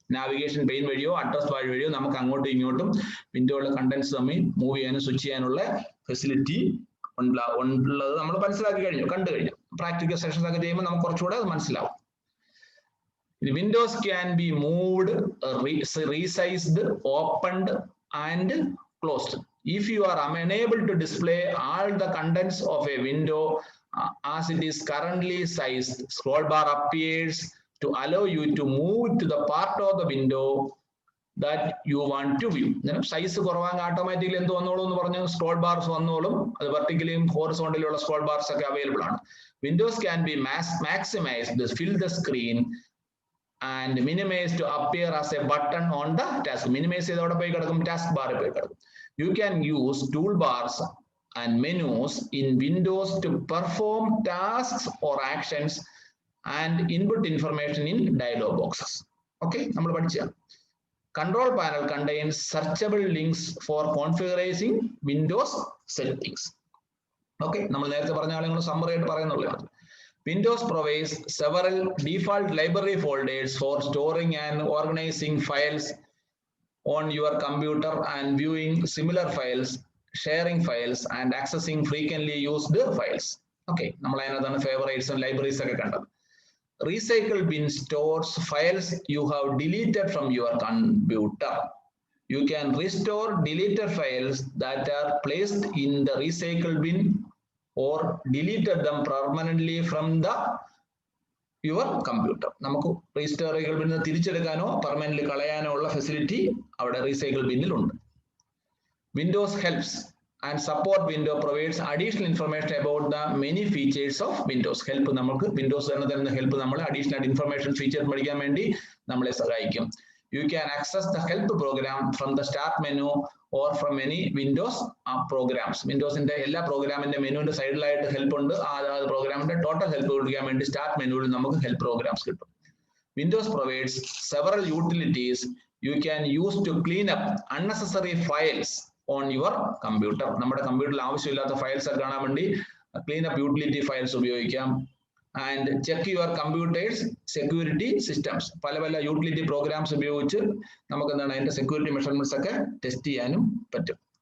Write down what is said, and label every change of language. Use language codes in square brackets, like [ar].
[ml] Navigation pane വഴിയോ address bar വഴിയോ നമുക്ക് അങ്ങോട്ടും ഇങ്ങോട്ടും വിൻഡോയിലെ കണ്ടന്റ്സ് തമ്മിൽ മൂവ് ചെയ്യാനും സ്വിച്ച് ചെയ്യാനുള്ള ഫെസിലിറ്റി ഉള്ളത് നമ്മൾ മനസ്സിലാക്കി കഴിഞ്ഞു, കണ്ടു കഴിഞ്ഞു. പ്രാക്ടിക്കൽ സെഷൻസ് ഒക്കെ ചെയ്യുമ്പോൾ നമുക്ക് കുറച്ചുകൂടെ അത് മനസ്സിലാവും. [en] Windows can be moved, resized, opened and closed. If you are unable to display all the contents of a window as it is currently sized, scroll bar appears to allow you to move to the part of the window that you want to view. [ml] Size കുറവാൻ automatically എന്ത് വന്നോളൂ എന്ന് പറഞ്ഞു, scroll bars വന്നോളും. അത് വെർട്ടിക്കലിയും ഹോറിസോണ്ടലിയുള്ള scroll bars ഒക്കെ available ആണ്. [en] Windows can be maximised, fill the screen and minimize to appear as a button on the task. [ml] Minimize ചെയ്തവിടെ പോയി കിടക്കും, ടാസ്ക് ബാറിൽ പോയി കിടക്കും. [en] You can use toolbars and menus in Windows to perform tasks or actions and input information in dialog boxes. Okay, [ml] നമ്മൾ പഠിച്ച [en] Control panel contains searchable links for configuring Windows settings. [ml] Okay, നമ്മൾ നേരത്തെ പറഞ്ഞ ആളുകൾ summary ആയിട്ട് പറയുന്നുള്ളതാണ്. [en] Windows provides several default library folders for storing and organizing files on your computer and viewing similar files, sharing files and accessing frequently used files. [ml] Okay, നമ്മൾ അതിനകത്താണ് [en] favorites and libraries [ml] ഒക്കെ കണ്ടത്. [en] Recycle bin stores files you have deleted from your computer. You can restore deleted files that are placed in the recycle bin or deleted them permanently from your computer. [ml] നമുക്ക് recycle bin തിരിച്ചെടുക്കാനോ permanently കളയാനോ ഉള്ള facility അവിടെ recycle bin ഉണ്ട്. [en] Windows helps and support window provides additional information about the many features of Windows. [ml] Help നമുക്ക് Windows തരുന്ന help നമ്മൾ additional information feature പഠിക്കാൻ വേണ്ടി നമ്മളെ സഹായിക്കും. [en] You can access the help program from the start menu or from any Windows programs. [ml] Windowsന്റെ എല്ലാ പ്രോഗ്രാമിന്റെ മെനുവിന്റെ സൈഡിലായിട്ട് ഹെൽപ്പ് ഉണ്ട്. ആ പ്രോഗ്രാമിന്റെ ടോട്ടൽ ഹെൽപ്പ് കൊടുക്കാൻ വേണ്ടി സ്റ്റാർട്ട് മെനുവിൽ നമുക്ക് ഹെൽപ്പ് പ്രോഗ്രാംസ് കിട്ടും. [en] Windows provides several utilities you can use to clean up unnecessary files on your computer. [ml] നമ്മുടെ കമ്പ്യൂട്ടറിൽ ആവശ്യമില്ലാത്ത ഫയൽസ് ഒക്കെ കാണാൻ വേണ്ടി ക്ലീൻ അപ്പ് യൂട്ടിലിറ്റി ഫയൽസ് ഉപയോഗിക്കാം. [en] And check your computer's security systems. [ml] പല പല യൂട്ടിലിറ്റി പ്രോഗ്രാംസ് ഉപയോഗിച്ച് നമുക്ക് എന്താണ് അതിന്റെ സെക്യൂരിറ്റി മെഷർമെന്റ്സ് ഒക്കെ ടെസ്റ്റ് ചെയ്യാനും പറ്റും.